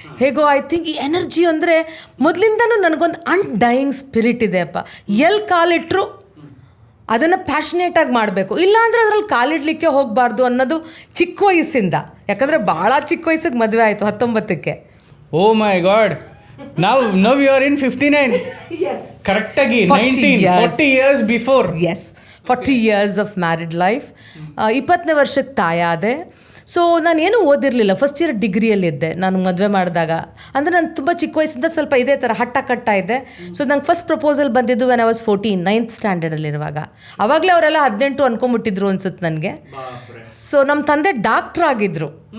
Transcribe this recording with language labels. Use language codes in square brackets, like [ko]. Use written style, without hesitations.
[kn] ಹೇಗೋ I think ಈ energy ಅಂದರೆ ಮೊದಲಿಂದನೂ ನನಗೊಂದು ಅನ್ಡೈಯಿಂಗ್ ಸ್ಪಿರಿಟ್ ಇದೆ ಅಪ್ಪ. ಎಲ್ಲಿ ಕಾಲಿಟ್ರು ಅದನ್ನು ಪ್ಯಾಷನೇಟಾಗಿ ಮಾಡಬೇಕು, ಇಲ್ಲಾಂದರೆ ಅದ್ರಲ್ಲಿ ಕಾಲಿಡಲಿಕ್ಕೆ ಹೋಗಬಾರ್ದು ಅನ್ನೋದು ಚಿಕ್ಕ ವಯಸ್ಸಿಂದ. ಯಾಕಂದರೆ ಭಾಳ ಚಿಕ್ಕ ವಯಸ್ಸಿಗೆ ಮದುವೆ ಆಯಿತು, 19ಕ್ಕೆ. [en] Oh my god. Now you are in 59. Yes. [kn] ಕರೆಕ್ಟಾಗಿ [en] 40 years before. Yes, 40 years of married life. [kn] 20ನೇ ವರ್ಷಕ್ಕೆ ತಾಯಾದೆ. ಸೊ ನಾನೇನು ಓದಿರಲಿಲ್ಲ. ಫಸ್ಟ್ ಇಯರ್ ಡಿಗ್ರಿಯಲ್ಲಿದ್ದೆ ನಾನು ಮದುವೆ ಮಾಡಿದಾಗ. ಅಂದರೆ ನಾನು ತುಂಬ ಚಿಕ್ಕ ವಯಸ್ಸಿಂದ ಸ್ವಲ್ಪ ಇದೇ ಥರ ಹಟ್ಟ ಇದ್ದೆ. ಸೊ ನಂಗೆ ಫಸ್ಟ್ ಪ್ರಪೋಸಲ್ ಬಂದಿದ್ದು [en] when I was 14, [kn] 9th ಸ್ಟ್ಯಾಂಡರ್ಡಲ್ಲಿರುವಾಗ. ಆವಾಗಲೇ ಅವರೆಲ್ಲ 18 ಅನ್ಕೊಂಬಿಟ್ಟಿದ್ರು ಅನ್ಸುತ್ತೆ ನನಗೆ. ಸೊ ನಮ್ಮ ತಂದೆ ಡಾಕ್ಟ್ರ್ ಆಗಿದ್ದರು.